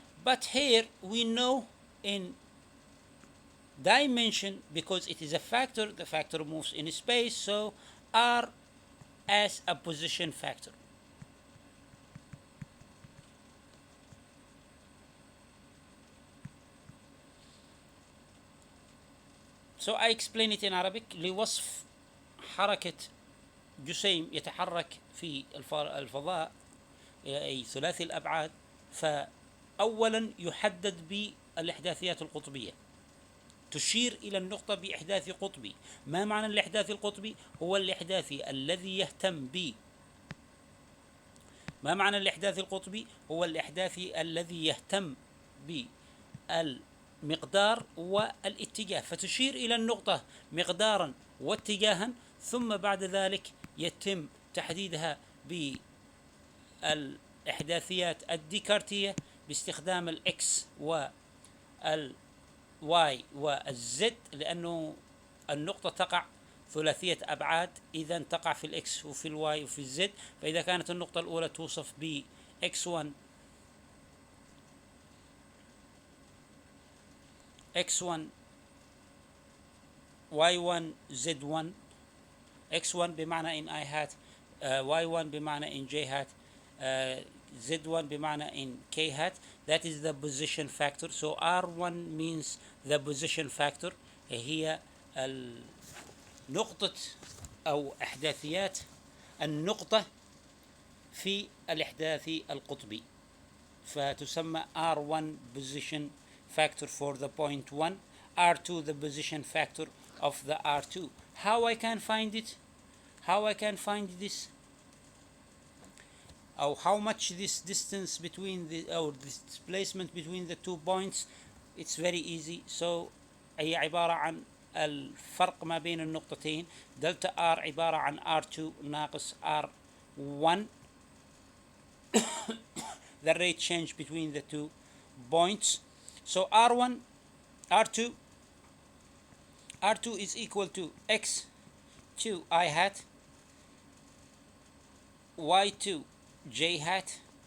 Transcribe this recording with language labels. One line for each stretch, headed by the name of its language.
English: But here we know in dimension, because it is a factor, the factor moves in space, so R as a position factor. So I explain it in Arabic.
Arabic: لوصف حركة جسيم يتحرك في الفضاء أي ثلاثي الأبعاد، فأولا يحدد بالإحداثيات القطبية، تشير إلى النقطة بإحداث قطبي. ما معنى الإحداث القطبي؟ هو الإحداثي الذي يهتم ب ما معنى الإحداث القطبي؟ هو الإحداثي الذي يهتم بالمقدار والاتجاه، فتشير إلى النقطة مقدارا واتجاها، ثم بعد ذلك يتم تحديدها بالإحداثيات الديكارتية باستخدام الإكس والواي والزد، لأنه النقطة تقع ثلاثية أبعاد، إذا تقع في الإكس وفي الواي وفي الزد. فإذا كانت النقطة الأولى توصف ب x1 y1 z1، x1 بمعنى
English: in I hat،
Arabic: y1 بمعنى
English: in j hat،
Arabic: z1 بمعنى
English: in k hat. That is the position factor. So R1 means the position factor،
Arabic: هي نقطة أو إحداثيات النقطة في الإحداثي القطبي، فتسمى
English: R1 position factor for the point 1، R2 the position factor of the R2. How I can find it? How I can find this? Or how much this distance between or this displacement between the 2 points? It's very easy.
Arabic: So هي عبارة عن الفرق ما بين النقطتين. دلتا R عبارة عن R2 ناقص R1
English: the rate change between the 2 points. So R1 R2 is equal to x2 I hat, y2 j hat,